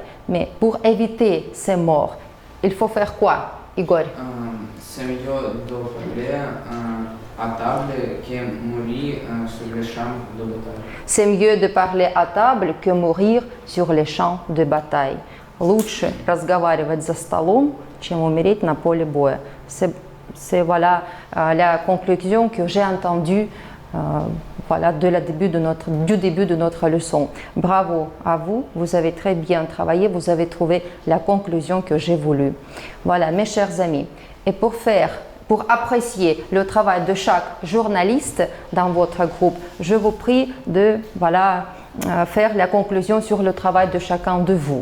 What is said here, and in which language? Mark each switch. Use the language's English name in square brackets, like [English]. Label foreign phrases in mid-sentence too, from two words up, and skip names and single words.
[French] Mais pour éviter ces morts, il faut faire quoi, Igor? C'est mieux de parler à table que mourir sur les champs de bataille. C'est mieux de parler à table que mourir sur les champs de bataille. [Russian] Лучше разговаривать за столом, чем умереть на поле боя. [French] C'est voilà la conclusion que j'ai entendue voilà, du début de notre leçon. Bravo à vous, vous avez très bien travaillé, vous avez trouvé la conclusion que j'ai voulu. Voilà, mes chers amis, et pour apprécier le travail de chaque journaliste dans votre groupe, je vous prie de faire la conclusion sur le travail de chacun de vous.